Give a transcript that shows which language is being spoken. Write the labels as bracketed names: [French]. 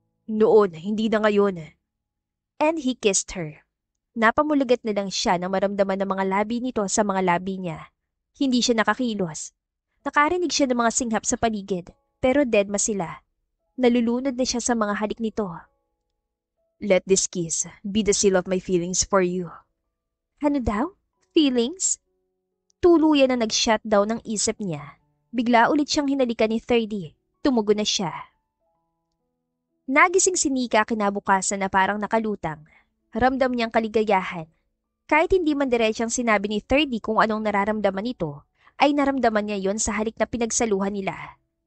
[Filipino] Noon, hindi na ngayon. [English] And he kissed her. [Filipino] Napamulagat na lang siya nang maramdaman ng mga labi nito sa mga labi niya. Hindi siya nakakilos. Nakarinig siya ng mga singhap sa paligid, pero deadma sila. Nalulunod na siya sa mga halik nito. [English] Let this kiss be the seal of my feelings for you. [Filipino] Ano daw? Feelings? Tuluyan na nag-shutdown ng isip niya. Bigla ulit siyang hinalikan ni 30. Tumugon na siya. Nagising si Nika kinabukasan na parang nakalutang. Ramdam niyang kaligayahan. Kahit hindi man diretsang sinabi ni 30 kung anong nararamdaman nito, ay naramdaman niya yon sa halik na pinagsaluhan nila.